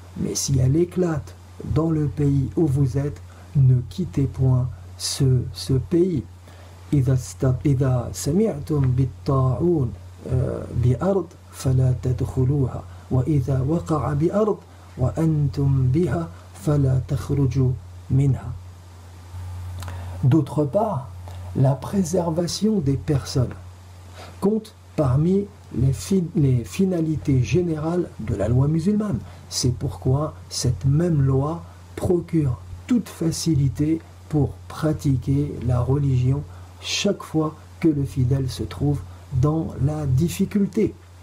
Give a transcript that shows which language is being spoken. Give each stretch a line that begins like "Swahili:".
French: Mais si elle éclate dans le pays où vous êtes, ne quittez point ce pays.
Arabic: إذا سمعتم بالطاعون بأرض فلا تدخلوها وإذا وقع بأرض وأنتم بها فلا تخرجوا منها.
French: D'autre part, la préservation des personnes compte parmi les finalités générales de la loi musulmane. C'est pourquoi cette même loi procure toute facilité pour pratiquer la religion chaque fois que le fidèle se trouve dans la difficulté.